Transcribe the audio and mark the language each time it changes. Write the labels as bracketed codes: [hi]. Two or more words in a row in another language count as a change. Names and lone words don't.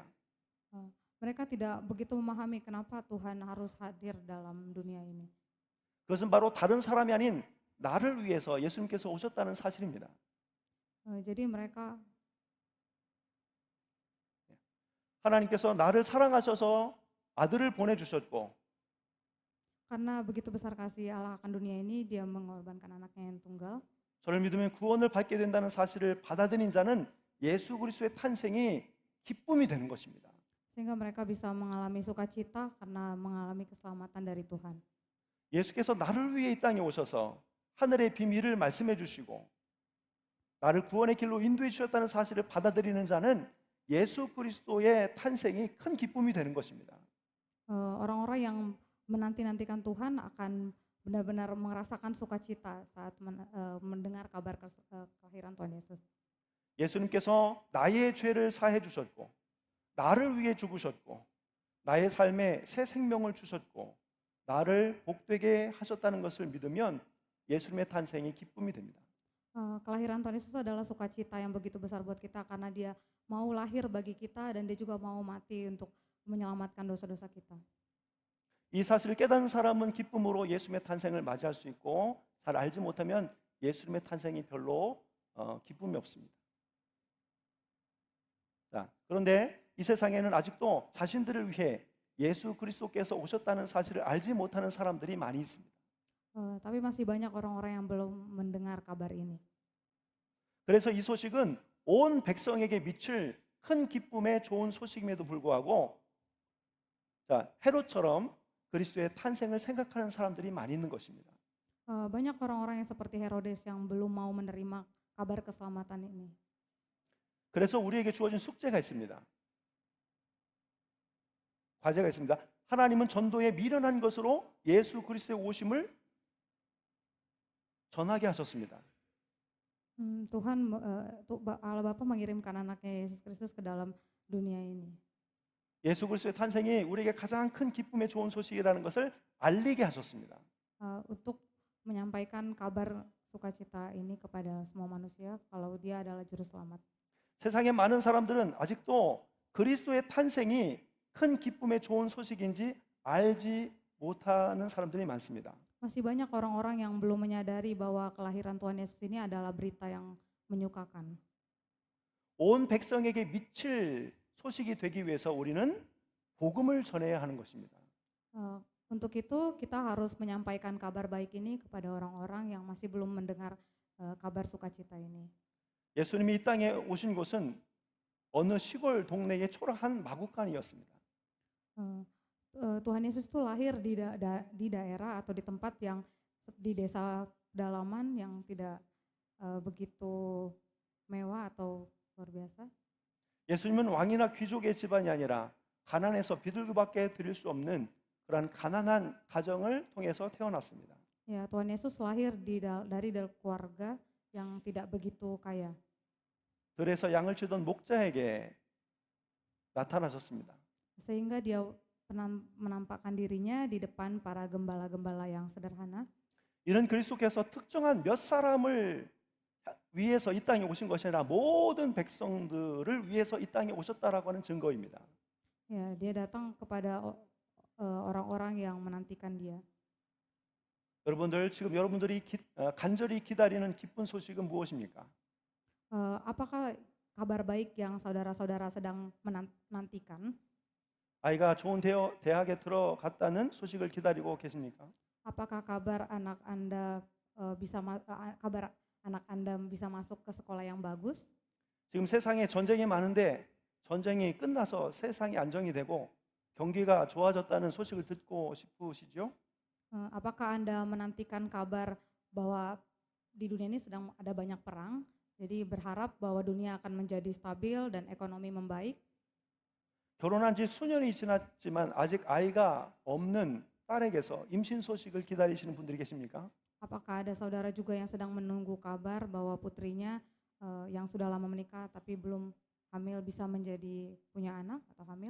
[id] Mereka tidak begitu memahami kenapa Tuhan harus hadir dalam dunia ini. [ko] 그것은 바로 다른 사람이 아닌 나를 위해서 예수님께서 오셨다는 사실입니다. [id] Jadi mereka [ko] 하나님께서 나를 사랑하셔서 아들을 보내주셨고 [id] karena begitu besar kasih Allah akan dunia ini, Dia mengorbankan anaknya yang tunggal. [ko] 저를 믿으면 구원을 받게 된다는 사실을 받아들인 자는 예수 그리스도의 탄생이 기쁨이 되는 것입니다. [id] Sehingga mereka bisa mengalami sukacita karena mengalami keselamatan dari Tuhan. [ko] 예수께서 나를 위해 이 땅에 오셔서 하늘의 비밀을 말씀해 주시고 나를 구원의 길로 인도해 주셨다는 사실을 받아들이는 자는 예수 그리스도의 탄생이 큰 기쁨이 되는 것입니다. [id] Orang-orang yang menanti-nantikan Tuhan akan benar-benar merasakan sukacita saat mendengar kabar kelahiran Tuhan Yesus. [ko] 예수님께서 나의 죄를 사해 주셨고 나를 위해 죽으셨고 나의 삶에 새 생명을 주셨고 나를 복되게 하셨다는 것을 믿으면 예수님의 탄생이 기쁨이 됩니다. [id] Kelahiran Tuhan Yesus adalah sukacita yang begitu besar buat kita karena Dia mau lahir bagi kita dan Dia juga mau mati untuk menyelamatkan dosa-dosa kita. [ko] 이 사실을 깨닫는 사람은 기쁨으로 예수님의 탄생을 맞이할 수 있고 잘 알지 못하면 예수님의 탄생이 별로 기쁨이 없습니다. 자, 그런데 이 세상에는 아직도 자신들을 위해 예수 그리스도께서 오셨다는 사실을 알지 못하는 사람들이 많이 있습니다. [id] Tapi masih banyak orang-orang yang belum mendengar kabar ini. [ko] 그래서 이 소식은 온 백성에게 미칠 큰 기쁨의 좋은 소식임에도 불구하고 헤롯처럼 그리스도의 탄생을 생각하는 사람들이 많이 있는 것입니다. [id] Banyak orang-orang yang seperti Herodes yang belum mau menerima kabar keselamatan ini. [ko] 그래서 우리에게 주어진 숙제가 있습니다. 과제가 있습니다. 하나님은 전도에 미련한 것으로 예수 그리스도의 오심을 전하게 하셨습니다. [id] Allah Bapa mengirimkan anaknya Yesus Kristus ke dalam dunia ini. [ko] 예수 그리스도의 탄생이 우리에게 가장 큰 기쁨의 좋은 소식이라는 것을 알리게 하셨습니다. [id] Untuk menyampaikan kabar sukacita ini kepada semua manusia kalau dia adalah juru selamat. [ko] 세상의 많은 사람들은 아직도 그리스도의 탄생이 큰 기쁨의 좋은 소식인지 알지 못하는 사람들이 많습니다. [id] Masih banyak orang-orang yang belum menyadari bahwa kelahiran Tuhan Yesus ini adalah berita yang menyukakan. [ko] 온 백성에게 미칠 소식이 되기 위해서 우리는 복음을 전해야 하는 것입니다. [id] Untuk itu kita harus menyampaikan kabar baik ini kepada orang-orang yang masih belum mendengar kabar sukacita ini. [ko] 예수님이 이 땅에 오신 곳은 어느 시골 동네의 초라한 마구간이었습니다. [id] Tuhan Yesus itu lahir di daerah atau di tempat yang di desa pedalaman yang tidak begitu mewah atau luar biasa. [ko] 예수님은 왕이나 귀족의 집안이 아니라 가난해서 비둘기밖에 드릴 수 없는 그런 가난한 가정을 통해서 태어났습니다. [id] Ya, Tuhan Yesus lahir dari keluarga yang tidak begitu kaya. [ko] 들에서 양을 치던 목자에게 나타나셨습니다. [id] Sehingga dia menampakkan dirinya di depan para gembala-gembala yang sederhana. [ko] 이런 그리스도께서 특정한 몇 사람을 위해서 이 땅에 오신 것이 아니라 모든 백성들을 위해서 이 땅에 오셨다라고 하는 증거입니다. [id] Ya, dia datang kepada orang-orang yang menantikan dia. [ko] 여러분들 지금 여러분들이 간절히 기다리는 기쁜 소식은 무엇입니까? [id] Apakah kabar baik yang saudara-saudara sedang menantikan? [ko] 아이가 좋은 대학에 들어갔다는 소식을 기다리고 계십니까? [id] Apakah kabar anak Anda bisa masuk ke sekolah yang bagus? [ko] 지금 세상에 전쟁이 많은데 전쟁이 끝나서 세상이 안정이 되고 경기가 좋아졌다는 소식을 듣고 싶으시죠? [id] Apakah Anda menantikan kabar bahwa di dunia ini sedang ada banyak perang, jadi berharap bahwa dunia akan menjadi stabil dan ekonomi membaik? [ko] 결혼한 지 수년이 지났지만 아직 아이가 없는 딸에게서 임신 소식을 기다리시는 분들이 계십니까? [id] Apakah ada saudara juga yang sedang menunggu kabar bahwa putrinya yang sudah lama menikah tapi belum hamil bisa menjadi punya anak atau hamil?